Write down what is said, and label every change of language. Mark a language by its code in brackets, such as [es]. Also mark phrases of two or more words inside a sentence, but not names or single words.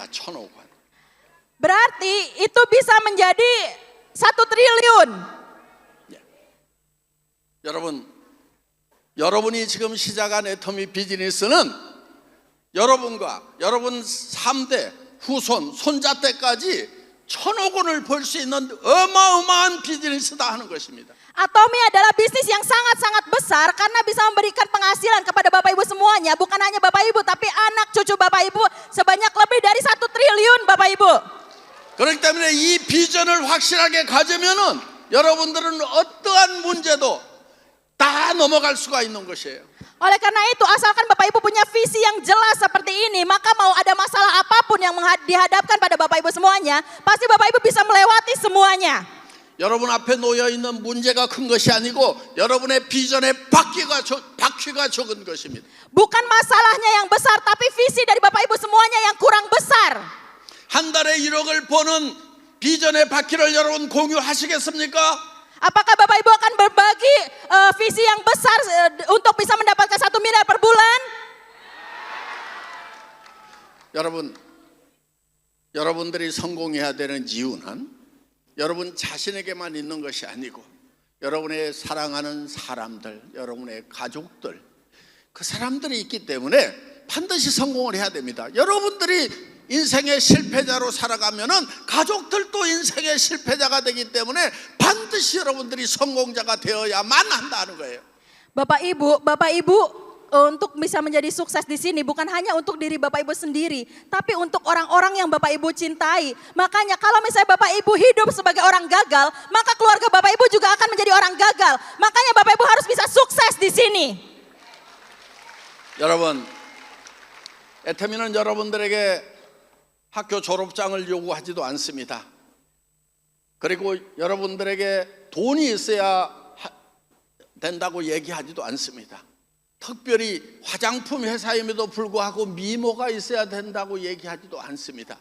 [ko] 1,000억 원. [id] Berarti itu bisa menjadi 1 triliun. [ko] 여러분이 지금 시작한 애터미 비즈니스는 여러분과 여러분 3대 후손, 손자 때까지 1,000억 원을 벌 수 있는 어마어마한 비즈니스다 하는 것입니다. [id] Atomi adalah bisnis yang sangat-sangat besar karena bisa memberikan penghasilan kepada Bapak Ibu semuanya. Bukan hanya Bapak Ibu tapi anak cucu Bapak Ibu sebanyak lebih dari 1 triliun Bapak Ibu. [ko] 그렇기 때문에 이 비전을 확실하게 가지면은 여러분들은 어떠한 문제도 다 넘어갈 수가 있는 것이에요. [id] Oleh karena itu, asalkan Bapak Ibu punya visi yang jelas seperti ini, maka mau ada masalah apapun yang dihadapkan pada Bapak Ibu semuanya, pasti Bapak Ibu bisa melewati semuanya. [ko] 여러분 앞에 놓여 있는 문제가 큰 것이 아니고 여러분의 비전의 바퀴가 적은 것입니다. [id] Bukan masalahnya yang besar, tapi visi dari Bapak Ibu semuanya yang kurang besar. [ko] 한 달에 1억을 버는 비전의 바퀴를 여러분 공유하시겠습니까? [id] Apakah Bapak Ibu akan berbagi visi yang besar untuk bisa mendapatkan 1 miliar per bulan? [ko] 여러분들이 성공해야 되는 이유는 여러분 자신에게만 있는 것이 아니고 여러분의 사랑하는 사람들, 여러분의 가족들, 그 사람들이 있기 때문에 반드시 성공을 해야 됩니다. 여러분들이 인생의 실패자로 살아가면은 가족들도 인생의 실패자가 되기 때문에 반드시 여러분들이 성공자가 되어야만 한다는 거예요. [id] Bapak Ibu untuk bisa menjadi sukses di sini bukan hanya untuk diri Bapak Ibu sendiri, tapi untuk orang-orang yang Bapak Ibu cintai. Makanya kalau misalnya Bapak Ibu hidup sebagai orang gagal, maka keluarga Bapak Ibu juga akan menjadi orang gagal. Makanya Bapak Ibu harus bisa sukses di sini. [ko] 여러분, 애터미는 여러분들에게 학교 졸업장을 요구하지도 않습니다. 그리고 여러분들에게 돈이 있어야 된다고 얘기하지도 않습니다. 특별히 화장품 회사임에도 불구하고 미모가 있어야 된다고 얘기하지도 않습니다.